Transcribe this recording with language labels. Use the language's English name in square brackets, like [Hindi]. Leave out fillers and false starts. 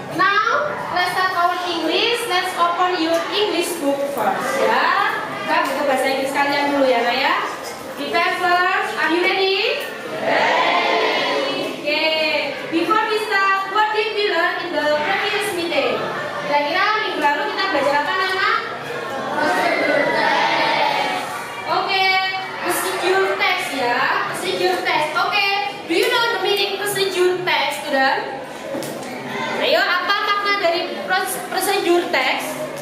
[English] Now let's start our English. Let's open your English book first. [Indonesian] Ya. buka buku bahasa Inggris kalian dulu ya, Nak ya. [English] Prepare first. Are you ready? Okay. Before we start, what did we learn in the previous meeting? [Indonesian] Kira-kira minggu lalu kita belajar apa, Nana? Procedure text. Oke, procedure text ya. Procedure text. Oke. [English] Do you know the meaning procedure text, student? [Indonesian] Ayo, apa makna dari procedure text?